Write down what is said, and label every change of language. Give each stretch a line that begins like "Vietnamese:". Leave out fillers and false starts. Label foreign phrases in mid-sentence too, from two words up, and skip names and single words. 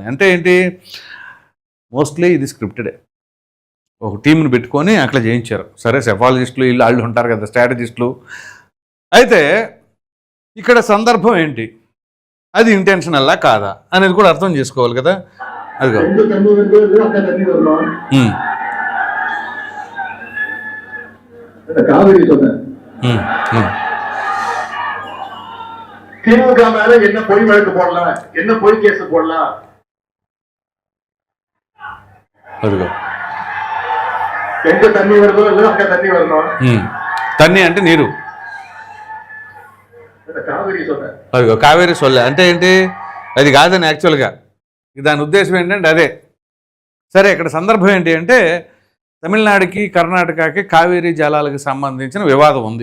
Telugu: అంటే ఏంటి, మోస్ట్లీ ఇది స్క్రిప్టెడే, ఒక టీంని పెట్టుకొని అట్లా చేయించారు. సరే, సెఫాలజిస్టులు వీళ్ళు వాళ్ళు ఉంటారు కదా, స్ట్రాటజిస్టులు. అయితే ఇక్కడ సందర్భం ఏంటి, అది ఇంటెన్షనల్లా కాదా అనేది కూడా అర్థం చేసుకోవాలి కదా. అది
Tamil: காவிரி சொன்ன திமுக மேல என்ன பொய் வழக்கு போடலாம், என்ன பொய் கேஸ் போடலாம். எங்க தண்ணி வருதோ இல்ல அங்க தண்ணி வரணும்.
Telugu: తన్ని అంటే నీరు,
Tamil: కావేరి சொன்ன.
Telugu: అదిగో కావేరి సొల్లె అంటే ఏంటి, అది కాదని యాక్చువల్గా దాని ఉద్దేశం ఏంటంటే అదే. సరే, ఇక్కడ సందర్భం ఏంటి అంటే తమిళనాడుకి కర్ణాటకకి కావేరీ జలాలకు సంబంధించిన వివాదం ఉంది.